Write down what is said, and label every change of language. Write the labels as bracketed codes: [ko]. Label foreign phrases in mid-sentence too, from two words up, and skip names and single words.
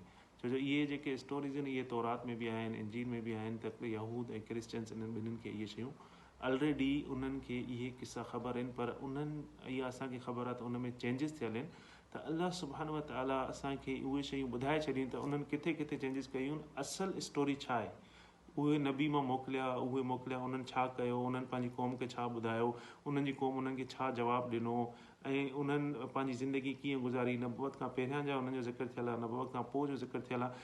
[sd] छो जो इहे जेके स्टोरीज़ आहिनि इहे तौरात में बि आहिनि, इंजील में बि आहिनि, त यहूद ऐं क्रिश्चन्स इन्हनि ॿिन्हिनि खे इहे शयूं ऑलरेडी उन्हनि खे इहे किसा ख़बर आहिनि, पर उन्हनि इहा असांखे ख़बर आहे त उन में चेंजिस थियल आहिनि। त अल्लाह [ar] سبحانه وتعالى [sd] असांखे उहे शयूं ॿुधाए छॾियूं त उन्हनि किथे किथे चेंजिस कयूं, असल स्टोरी छा आहे, उहे नबी मां मोकिलिया, उन्हनि छा कयो, उन्हनि पंहिंजी क़ौम खे छा ॿुधायो, उन्हनि जी क़ौम उन्हनि खे छा जवाबु ॾिनो, ऐं उन्हनि पंहिंजी ज़िंदगी कीअं गुज़ारी। नबूवत खां पहिरियां जा उन्हनि जो ज़िक्र थियल आहे, नबूवत खां पोइ जो ज़िक्र थियल आहे।